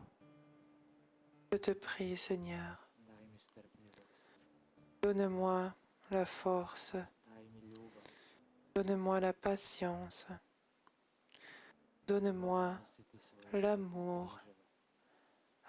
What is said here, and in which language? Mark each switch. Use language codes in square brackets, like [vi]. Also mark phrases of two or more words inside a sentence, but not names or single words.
[fr] Je te prie, Seigneur, [hr] daj mi strpljivost, [fr] donne-moi la force, [hr] daj mi ljubav, [fr] donne-moi la patience, donne-moi [hr] nositi svoje [fr] l'amour, [hr] križeve.